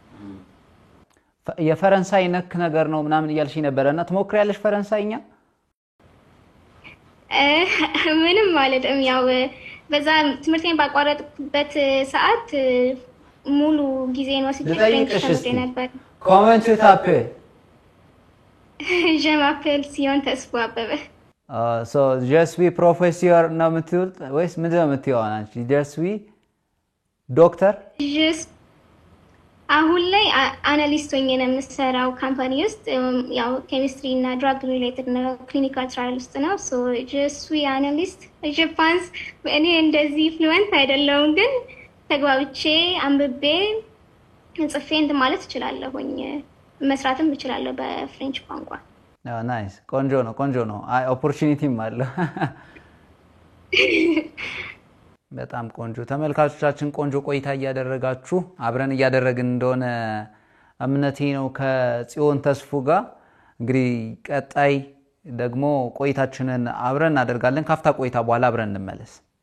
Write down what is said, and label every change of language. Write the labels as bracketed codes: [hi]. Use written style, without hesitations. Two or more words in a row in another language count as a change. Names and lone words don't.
[am] የፈረንሳይ ነክ ነገር ነው ምናምን እያልሽ ነበርና ትሞክሪያለሽ ፈረንሳይኛ ምንም ማለትም ያው በዛ ትምህርቴን ባቋረጥበት ሰዓት ሙሉ ጊዜን ወስጄ ፍሬንች ነበር [en] comment tap [fr] Je m'appelle Sion Tesfu Abebe. So je suis professeur [am] ነው የምትይው ወይስ ምንድን ነው የምትይው አንቺ [fr] je suis [am] ዶክተር አሁን ላይ አናሊስት ሆኜ ነው የምሰራው ካምፓኒ ውስጥ ያው ኬሚስትሪ እና ድራግ ሪሌትድ ነው ክሊኒካል ትራያል ውስጥ ነው [fr] so je suis analyst je pense [am] እኔ እንደዚህ ፍሉዌንት አይደለሁም ግን ተግባብቼ አንብቤ ጽፌ እንትን ማለት እችላለሁኝ መስራትም እችላለሁ በፍሬንች ቋንቋ ናይስ ቆንጆ ነው አይ ኦፖርቹኒቲም አለ በጣም ቆንጆ ተመልካቾቻችን ቆንጆ ቆይታ እያደረጋችሁ አብረን እያደረግን እንደሆነ እምነቴ ነው ከጽዮን ተስፉ ጋር እንግዲህ ቀጣይ ደግሞ ቆይታችንን አብረን እናደርጋለን ካፍታ ቆይታ በኋላ አብረን እንመለስ